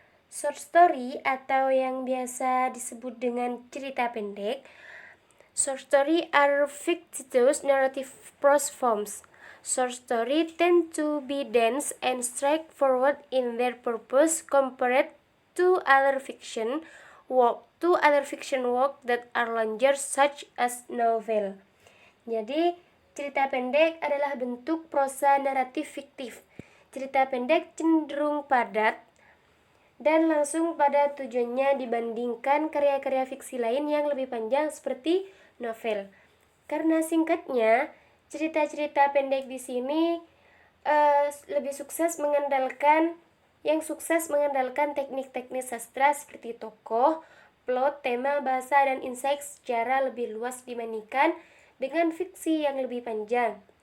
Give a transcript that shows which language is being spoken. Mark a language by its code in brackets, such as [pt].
[id] Short story atau yang biasa disebut dengan cerita pendek. [en] Short story are fictitious narrative prose forms. Short story tend to be dense and straightforward in their purpose compared to other fiction work that are longer such as novel. [id] Jadi, cerita pendek adalah bentuk prosa naratif fiktif. Cerita pendek cenderung padat dan langsung pada tujuannya dibandingkan karya-karya fiksi lain yang lebih panjang seperti novel. Karena singkatnya, cerita-cerita pendek di sini lebih sukses mengandalkan teknik-teknik sastra seperti tokoh, plot, tema, bahasa, dan insight secara lebih luas dibandingkan dengan fiksi yang lebih panjang.